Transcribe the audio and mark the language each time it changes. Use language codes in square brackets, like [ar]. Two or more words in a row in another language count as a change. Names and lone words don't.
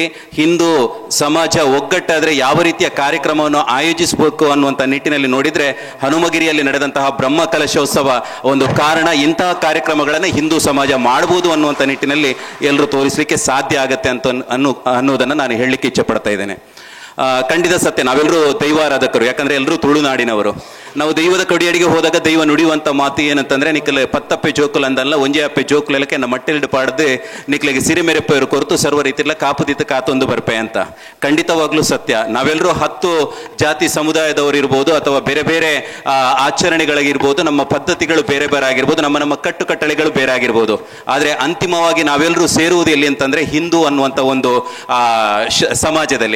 [kn] ಹಿಂದೂ ಸಮಾಜ ಒಗ್ಗಟ್ಟಾದರೆ ಯಾವ ರೀತಿಯ ಕಾರ್ಯಕ್ರಮವನ್ನು ಆಯೋಜಿಸಬೇಕು ಅನ್ನುವಂಥ ನಿಟ್ಟಿನಲ್ಲಿ ನೋಡಿದರೆ ಹನುಮಗಿರಿಯಲ್ಲಿ ನಡೆದಂತಹ ಬ್ರಹ್ಮಕಲಶೋತ್ಸವ ಒಂದು ಕಾರಣ. ಇಂತಹ ಕಾರ್ಯಕ್ರಮಗಳನ್ನು ಹಿಂದೂ ಸಮಾಜ ಮಾಡಬಹುದು ಅನ್ನುವಂಥ ನಿಟ್ಟಿನಲ್ಲಿ ಎಲ್ಲರೂ ತೋರಿಸಲಿಕ್ಕೆ ಸಾಧ್ಯ ಆಗತ್ತೆ ಅಂತ ಅನ್ನೋದನ್ನು ನಾನು ಹೇಳಲಿಕ್ಕೆ ಇಚ್ಛೆ ಪಡ್ತಾ ಇದ್ದೇನೆ. ಖಂಡಿತ ಸತ್ಯ, ನಾವೆಲ್ಲರೂ ದೈವಾರಾಧಕರು, ಯಾಕಂದರೆ ಎಲ್ಲರೂ ತುಳುನಾಡಿನವರು. ನಾವು ದೈವದ ಕಡಿಯಡಿಗೆ ಹೋದಾಗ ದೈವ ನುಡಿಯುವಂಥ ಮಾತು ಏನಂತಂದರೆ, [tcy] ನಿಕ್ಕಲೆ ಪತ್ತಪ್ಪೆ ಜೋಕುಲ್ ಅಂದಲ್ಲ ಒಂಜೆ ಅಪ್ಪೆ ಜೋಕುಲಕ್ಕೆ ನಮ್ಮ ಮಟ್ಟೆಲ್ಡು ಪಾಡ್ದು ನಿಕ್ಲೆಗೆ ಸಿರಿಮೆರೆಪ್ಪೆಯವರು ಕೊರತು ಸರ್ವ ರೀತಿಲ್ಲ ಕಾಪುದಿತ್ತು ಕಾತೊಂದು ಬರ್ಪೆ ಅಂತ. [kn] ಖಂಡಿತವಾಗ್ಲೂ ಸತ್ಯ. ನಾವೆಲ್ಲರೂ 10 ಜಾತಿ ಸಮುದಾಯದವರು ಇರ್ಬೋದು, ಅಥವಾ ಬೇರೆ ಬೇರೆ ಆಚರಣೆಗಳಾಗಿರ್ಬೋದು, ನಮ್ಮ ಪದ್ಧತಿಗಳು ಬೇರೆ ಬೇರೆ ಆಗಿರ್ಬೋದು, ನಮ್ಮ ಕಟ್ಟುಕಟ್ಟಳೆಗಳು ಬೇರೆ ಆಗಿರ್ಬೋದು. ಆದರೆ ಅಂತಿಮವಾಗಿ ನಾವೆಲ್ಲರೂ ಸೇರುವುದು ಎಲ್ಲಿ ಅಂತಂದರೆ ಹಿಂದೂ ಅನ್ನುವಂಥ ಒಂದು ಸಮಾಜದಲ್ಲಿ.